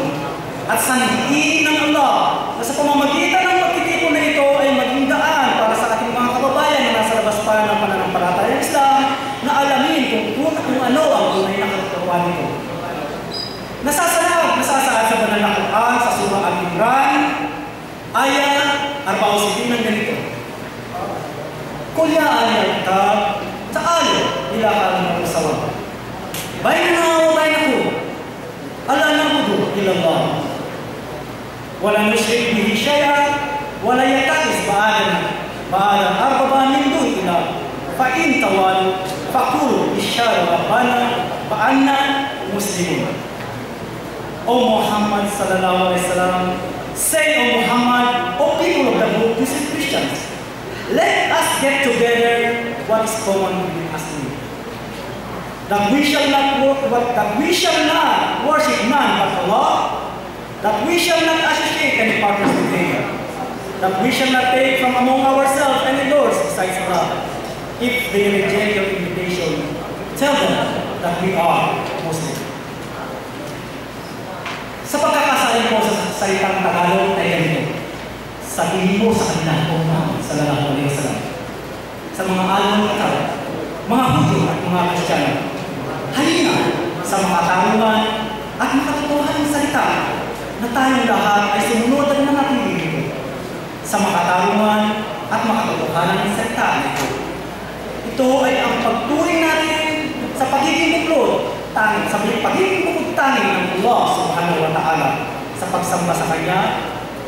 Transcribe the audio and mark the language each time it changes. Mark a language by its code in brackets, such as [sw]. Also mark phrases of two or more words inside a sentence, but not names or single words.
[tl] At sanhiin ng Allah na sa pamamagitan ng pagtitipon na ito ay maging daan para sa ating mga kababayan na nasa labas pa ng pananampalatayang Islam na alamin kung ano ang tunay na katutuan nito. Nasasaad sa banal na Quran sa surah Al-Imran, ayat 64 ng ganito. [ar] قل يا أهل الكتاب تعالوا إلى كلمة سواء. بيننا وبينكم ألا نعبد إلا الله ولا نشرك به شيئا ولا يتخذ بعضا أربابا من دون الله فإن تولوا فقولوا إشارة ربنا وأنا مسلمون. O Muhammad صلى الله عليه وسلم, [en] say, O Muhammad, O people of the book, this is Christians, let us get together what is common between us and you. That we shall not worship none but Allah, that we shall not associate any partners with Him, that we shall not take from among ourselves any lords besides Allah, If they reject your invitation, tell them that we are Muslim. [tl] Sa pagkakasabi mo sa salitang Tagalog ay ganito, sabihin mo sa kanila kung [ar] صلى الله عليه وسلم. [tl] Sa mga alon at mga Hudyo at mga Kristiyano, halina sa makatarungan at makatotohanan ng salita na tayong lahat ay sumunod at manatili dito. Sa makatarungan at makatotohanan ng salita nito. Ito ay ang pagturing natin sa pagiging buklod, sa pagiging bukod tanging ng Allah [ar] سبحانه وتعالى [tl] sa pagsamba sa Kanya